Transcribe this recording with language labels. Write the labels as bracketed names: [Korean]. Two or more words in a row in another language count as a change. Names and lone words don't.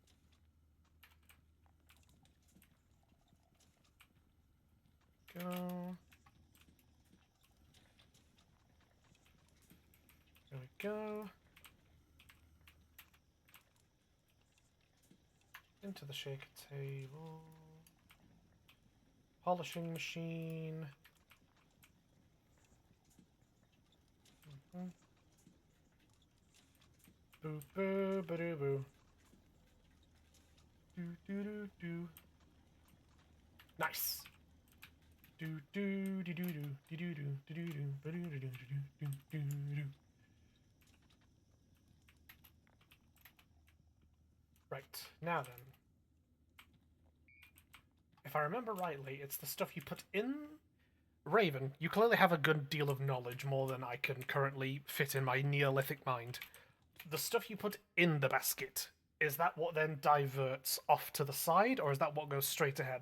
[English] Go. There we go. Into the shaker table. Polishing machine. Boo boo ba doo boo. Do do do do. Nice. Do do do do do do do do do do do do do do do do. Right, now then. If I remember rightly, it's the stuff you put in... Raven, you clearly have a good deal of knowledge, more than I can currently fit in my Neolithic mind. The stuff you put in the basket, is that what then diverts off to the side, or is that what goes straight ahead?